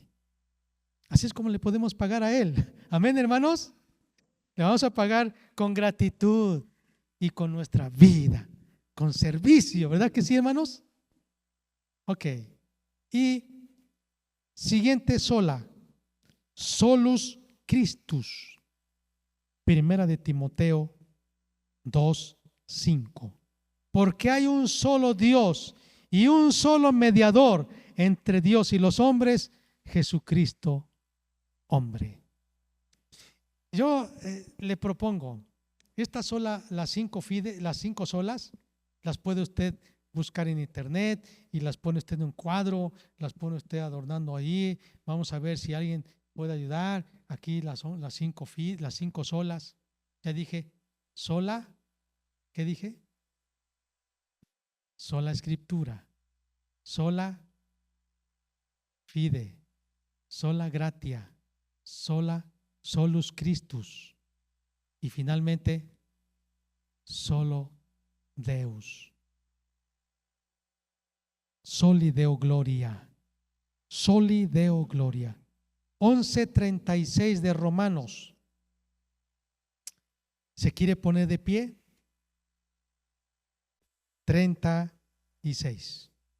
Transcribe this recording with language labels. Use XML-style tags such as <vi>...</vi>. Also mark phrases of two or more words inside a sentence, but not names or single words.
<es>Así es como le podemos pagar a Él. Amén, hermanos. Le vamos a pagar con gratitud y con nuestra vida, con servicio, ¿verdad que sí, hermanos? Ok. Y siguiente sola,</es> <la>solus Christus.</la> <es>Primera de Timoteo 2:5. Porque hay un solo Dios y un solo mediador entre Dios y los hombres, Jesucristo, hombre. Yo le propongo, esta sola, las cinco solas, las puede usted buscar en internet y las pone usted en un cuadro, las pone usted adornando ahí. Vamos a ver si alguien puede ayudar. Aquí las cinco solas. Ya dije, sola, ¿qué dije? Sola escritura,</es> <la>sola fide, sola gratia, solus Christus</la> <es>y finalmente</es> <la>solo Deus. Soli Deo Gloria. Soli Deo Gloria. 11:36</la> <es>de Romanos. ¿Se quiere poner de pie? 36.</es>